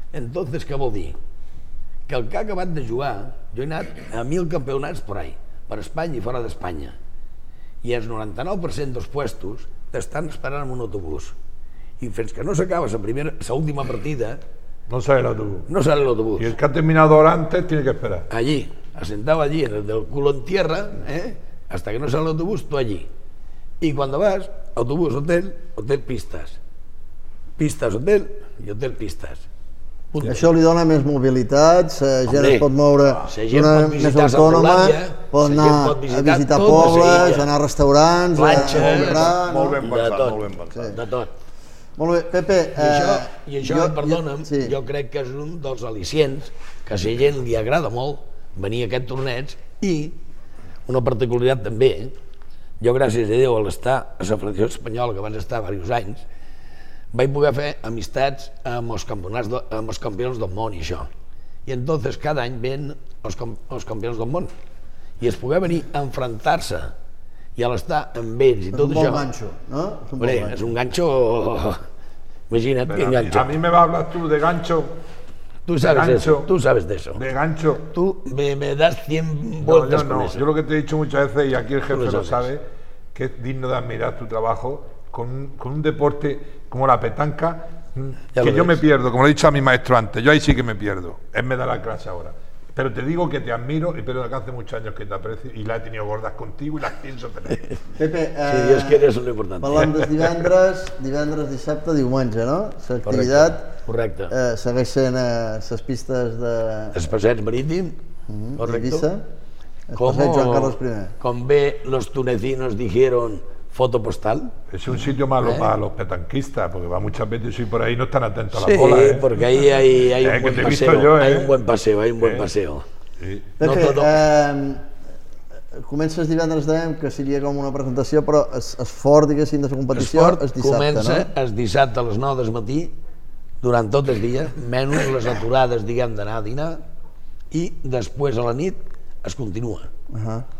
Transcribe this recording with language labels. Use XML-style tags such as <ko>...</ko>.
<ca>Entonces, què vol dir? Que el que ha acabat de jugar, jo he anat a 1000 campionats</ca> <es>por ahí,</es> <ca>per Espanya i fora d'Espanya, i el 99% dels puestos t'estan esperant en un autobús. I fins que no s'acaba la última partida...</ca> <es>No sale l'autobús. No sale l'autobús.</es> <ca>I el que ha terminat</ca> <es>hora antes tiene que esperar. Allí, asentado allí, del culo en tierra, hasta que no sale</es> <ca>l'autobús,</ca> <es>tú allí.</es> <ca>I quan vas, autobús, hotel, hotel, pistes. Pistes, hotel, i hotel, pistes. Això li dona més mobilitat, la gent es pot moure d'una més autònoma, pot anar a visitar pobles, anar a restaurants, a comprar... Molt ben pensat, molt ben pensat. De tot. Molt bé, Pepe... I això, perdona'm, jo crec que és un dels al·licients que a la gent li agrada molt venir a aquest torneig i una particularitat també, jo gràcies a Déu a l'estar a la Federació Espanyola, que abans estava diversos anys, vaig poder fer amistats amb els campions del món i això. I entonces cada any ven els campions del món i es poder venir a enfrontar-se i a l'estar amb ells i tot això. És un bon ganxo, no? Bé, és un ganxo... Imagina't quin ganxo.</ca> <es>A mi me va hablar tu de ganxo.</es> <ca>Tu sabes d'això. De ganxo.</ca> <es>Tu me das 100 vueltas con eso. Yo lo que te he dicho muchas veces, y aquí el jefe lo sabe, que es digno de admirar tu trabajo con un deporte como la petanca, que yo me pierdo, como lo he dicho a mi maestro antes, yo ahí sí que me pierdo. Él me da la clase ahora. Pero te digo que te admiro, pero que hace muchos años que te aprecio y la he tenido gordas contigo y las pienso tener. Pepe, si Dios quiere, eso es lo importante.</es> <ca>Parlem dels divendres, divendres, dissabte, diumenge, no? L'activitat segueix sent a les pistes de... Els passeig marítim, Eivissa, el passeig Joan Carles I. Com bé</ca> <es>los tunecinos dijeron, foto postal. Es un sitio malo para los petanquistas, porque va muchas veces y por ahí no están atentos a la bola. Sí, porque ahí hay un buen paseo. Hay un buen paseo, hay un buen paseo.</es> <ca>Pepe, comences divendres, dèiem, que seria com una presentació, però es fort, diguéssim, de la competició, es dissabte, no? Comença es dissabte a les 9 del matí, durant tot el dia, menys les aturades, diguem, d'anar a dinar, i després a la nit es continua.</ca>